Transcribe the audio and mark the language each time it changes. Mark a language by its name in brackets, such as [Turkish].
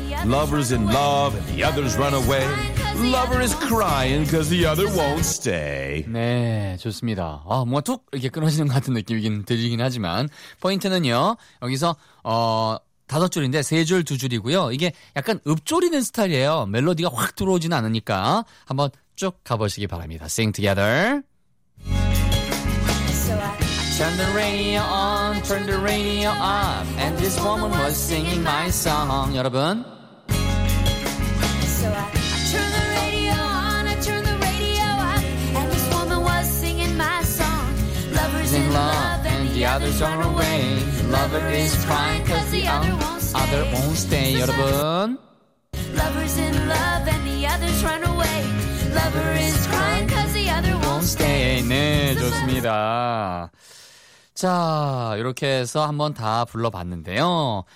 [English] Lovers in love and the others run away. Lover is crying 'cause the other won't stay. [Korean] 네, 좋습니다. 아, 뭔가 툭 이렇게 끊어지는 것 같은 느낌이긴 들리긴 하지만 포인트는요. 여기서 다섯 줄인데 세 줄 두 줄이고요. 이게 약간 읊조리는 스타일이에요. 멜로디가 확 들어오지는 않으니까 한번 쭉 가보시기 바랍니다. [English] Sing together. Turn the radio on, turn the radio up, and this woman was singing my song. [Korean] 여러분. [English] So I turn the radio on, I turn the radio up, and this woman was singing my song. Lovers in love, and the others run away. Lover is crying 'cause the other won't stay. [Korean] 여러분. [English] Lovers in love, and the others run away. Lover is crying 'cause the other won't stay. [Korean] 네, 좋습니다. 자, 이렇게 해서 한번 다 불러봤는데요.